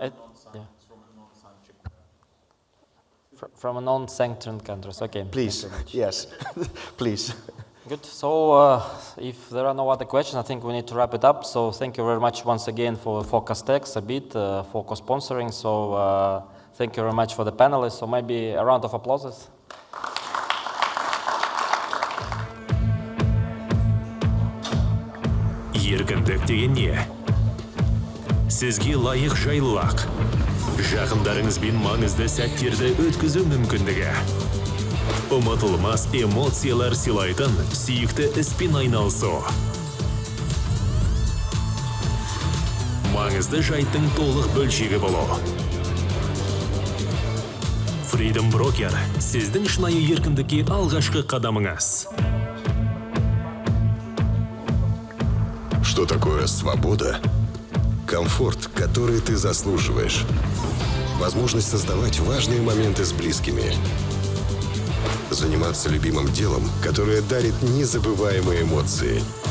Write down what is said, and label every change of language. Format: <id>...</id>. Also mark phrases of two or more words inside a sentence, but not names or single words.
<en>From a non-sanctioned countries, okay. Please, yes, please. Good, so if there are no other questions, I think we need to wrap it up. So thank you very much once again for Kazakhstan, a bit, for co-sponsoring. So thank you very much for the panelists. So maybe a round of applause.</en> <kk>Еркіндік деген не? Сізге лайық жайлылық, жақындарыңызбен маңызды сәттерді өткізу мүмкіндігі. Ұмытылмас эмоциялар сыйлайтын сүйікті іспен айналысу. Маңызды жайттың толық бөлшегі болу. Freedom Broker сіздің шынайы еркіндікке алғашқы қадамыңыз.</kk> <ru>Что такое свобода? Комфорт, который ты заслуживаешь. Возможность создавать важные моменты с близкими. Заниматься любимым делом, которое дарит незабываемые эмоции.</ru>